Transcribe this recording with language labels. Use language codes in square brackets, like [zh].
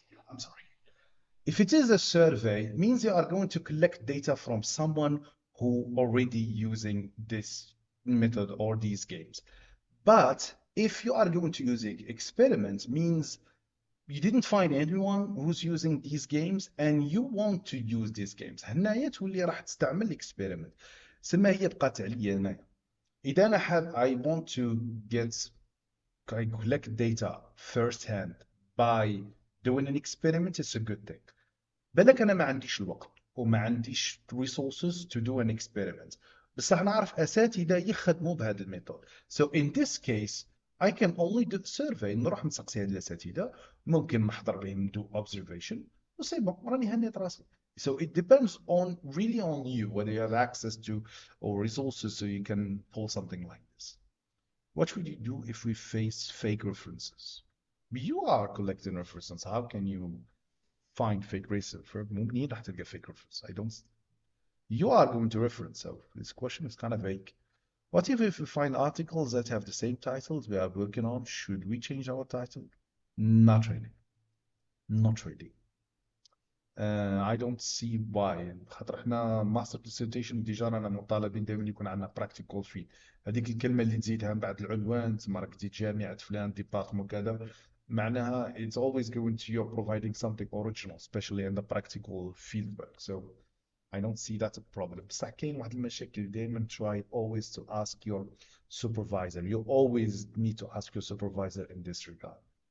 [en] I'm sorry. If it is a survey, it means you are going to collect data from someone who already using this method or these games. But if you are going to use experiments, means you didn't find anyone who's using these games and you want to use these games. [ar] هنايا تولي راح تستعمل experiment. سما هي بقات عليا هنايا. إذا أنا [en] I want to I collect data firsthand by doing an experiment, it's a good thing. [ar] بالك انا ما عنديش الوقت وما عنديش [en] resources to do an experiment [ar] بصح نعرف اساتذه يخدموا بهذا الميثود. [en] So in this case I can only do the survey. [ar] نروح نسقسي هاد الاساتذه ممكن نحضر بهم [en] do observation [ar] وسي بون راني هنيت راسي. [en] So it depends on really on you whether you have access to or resources so you can pull something like this. What would you do if we face fake references? You are collecting references. How can you find fake reference? [ar] ممكن راح تلقى [en] fake reference. I don't. You are going to reference. So this question is kind of vague. What if we find articles that have the same titles we are working on? Should we change our title? Not really. Not really. I don't see why. [ar] خاطر احنا ماستر ديسيرتيشن ديجا رانا مطالبين دائما يكون عندنا براكتيكال فيه. هذيك الكلمه اللي تزيدها من بعد العنوان تسمى راك تزيد جامعه فلان ديبارتمون كذا معناها [en] it's always going to you're providing something original especially in the practical field work. So I don't see that a problem. [ar] بصح كاين واحد المشاكل دائما [en] try always to ask your supervisor. You always need to ask your supervisor in this regard.